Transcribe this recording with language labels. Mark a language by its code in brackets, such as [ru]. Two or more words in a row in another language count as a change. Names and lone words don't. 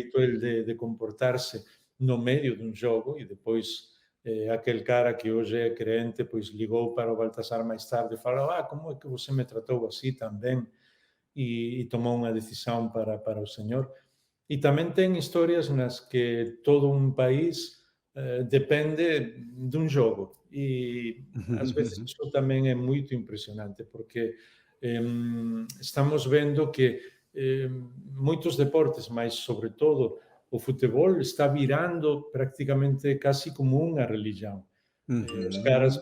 [gl] xeito el de comportarse no medio dun xogo, e depois aquel cara que hoxe é creente, pois ligou para o Baltasar máis tarde e falou: como é que você me tratou así tan ben? E tomou unha decisión para o Señor. E tamén ten historias nas que todo un país depende de [pt] um jogo. E às vezes isso também é muito impressionante, porque estamos vendo que muitos deportes, mas sobretudo o futebol, está virando praticamente quase como uma religião. Os caras